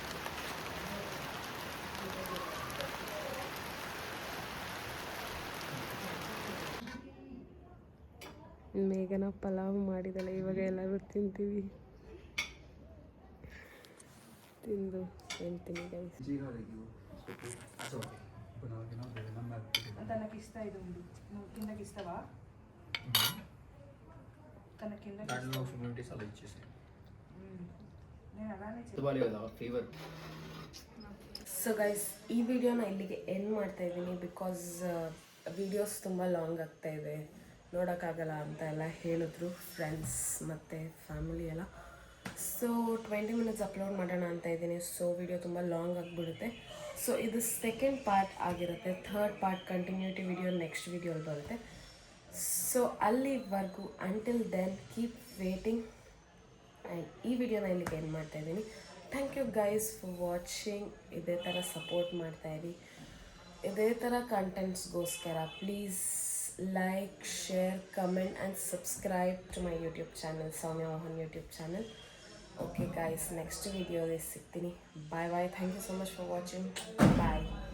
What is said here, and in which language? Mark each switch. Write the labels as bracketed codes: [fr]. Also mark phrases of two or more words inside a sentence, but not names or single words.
[kn] ಮೇಘನ ಪಲಾವ್ ಮಾಡಿದ್ದಾಳೆ, ಇವಾಗ ಎಲ್ಲರೂ ತಿಂತೀವಿ. ತಿಂದು ಹೇಳ್ತೀನಿ ಗೈಸ್. [te] తనకి ఇస్తా ఇది ఉండు నువ్వు కిందకి ఇస్తావా తన కింద దాంట్లో హ్యూమిడిటీస్ అలా ఇచ్చేసాయి. నేను అలానే ఇవ్వాలి కదా ఫీవర్. [en] so guys, [kn] ಈ ವಿಡಿಯೋನ ಇಲ್ಲಿಗೆ ಎಂಡ್ ಮಾಡ್ತಾ ಇದ್ದೀನಿ. ಬಿಕಾಸ್ ವಿಡಿಯೋಸ್ ತುಂಬ ಲಾಂಗ್ ಆಗ್ತಾಯಿದೆ, ನೋಡೋಕ್ಕಾಗಲ್ಲ ಅಂತ ಎಲ್ಲ ಹೇಳಿದ್ರು ಫ್ರೆಂಡ್ಸ್ ಮತ್ತು ಫ್ಯಾಮಿಲಿ ಎಲ್ಲ. ಸೊ 20 minutes ಅಪ್ಲೋಡ್ ಮಾಡೋಣ ಅಂತ ಇದ್ದೀನಿ. ಸೊ ವಿಡಿಯೋ ತುಂಬ ಲಾಂಗ್ ಆಗಿಬಿಡುತ್ತೆ. ಸೊ ಇದು [en] second part [kn] ಆಗಿರುತ್ತೆ. [en] third part continuity video next [kn] ವಿಡಿಯೋಲ್ಲಿ ಬರುತ್ತೆ. ಸೊ ಅಲ್ಲಿವರೆಗೂ [en] until then keep waiting. [kn] ಆ್ಯಂಡ್ ಈ ವಿಡಿಯೋನ ಇಲ್ಲಿಗೆ ಎಂಡ್ ಮಾಡ್ತಾಯಿದ್ದೀನಿ. [en] thank you guys for watching. [kn] ಇದೇ ಥರ ಸಪೋರ್ಟ್ ಮಾಡ್ತಾಯಿರಿ, ಇದೇ ಥರ ಕಂಟೆಂಟ್ಸ್ಗೋಸ್ಕರ [en] please like, share, comment and subscribe to my YouTube channel, Soumya Mohan YouTube channel. Okay guys, next video is ಸಿಗ್ತೀನಿ. Bye bye. Thank you so much for watching. Bye.